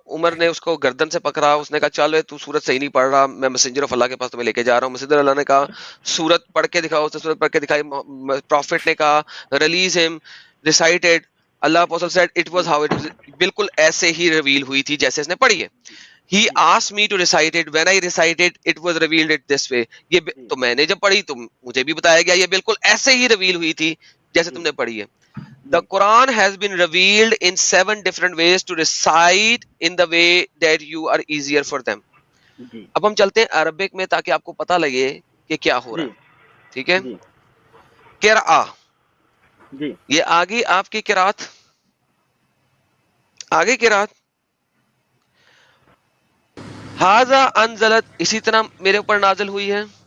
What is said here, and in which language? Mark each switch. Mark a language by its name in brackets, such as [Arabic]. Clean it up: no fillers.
[Urdu] عمر نے اس کو گردن سے پکڑا, اس نے کہا چل تو سورت صحیح نہیں پڑھ رہا, میں میسنجر آف اللہ کے پاس تمہیں لے کے جا رہا ہوں. میسنجر اللہ نے کہا سورت پڑھ کے دکھاؤ, اس نے سورت پڑھ کے دکھائی. پروفٹ نے کہا ریلیز ہم, recited. [English] Allah apostle said it was how it was, [Urdu] بالکل ایسے ہی ریویل ہوئی تھی جیسے اس نے پڑھی ہے. [English] He asked me to recite it. When I recited, it was revealed it this way. [Urdu] یہ تو میں نے جب پڑھی تو مجھے بھی بتایا گیا یہ بالکل ایسے ہی ریویل ہوئی تھی جیسے تم نے پڑھی ہے. [English] The Quran has been revealed in 7 different ways to recite in the way that you are easier for them. [Urdu] اب ہم چلتے ہیں عربک میں تاکہ آپ کو پتہ لگے کہ کیا ہو رہا ہے, ٹھیک ہے. قرآ, یہ آگے آپ کی قرات, آگے قرات. [Arabic] ھذا انزلت, [Urdu] اسی طرح میرے اوپر نازل ہوئی ہے.